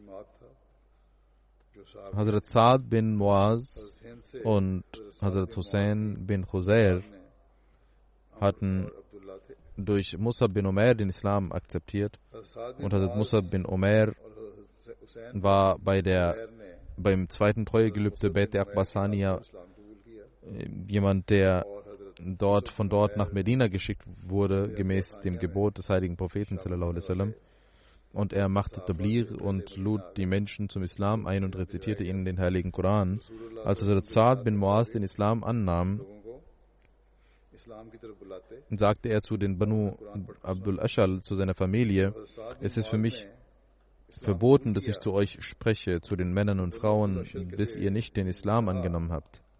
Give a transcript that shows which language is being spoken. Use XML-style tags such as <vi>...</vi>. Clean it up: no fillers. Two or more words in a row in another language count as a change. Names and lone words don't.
<de>Hazrat Saad bin Muaz und Hazrat Hussein bin Khuzair hatten durch Musab bin Umair den Islam akzeptiert, und Hazrat Musab bin Umair war beim zweiten Treuegelübde Beit Abbasaniya jemand, der von dort nach Medina geschickt wurde, gemäß dem Gebot des heiligen Propheten</de> <ar>صلى الله عليه وسلم.</ar> <de>Und er machte Tabligh und lud die Menschen zum Islam ein und rezitierte ihnen den heiligen Koran. Als Hazrat Saad bin Muaz den Islam annahm, sagte er zu den Banu Abdul Ashal, zu seiner Familie: Es ist für mich verboten, dass ich zu euch spreche, zu den Männern und Frauen, bis ihr nicht den Islam angenommen habt.</de>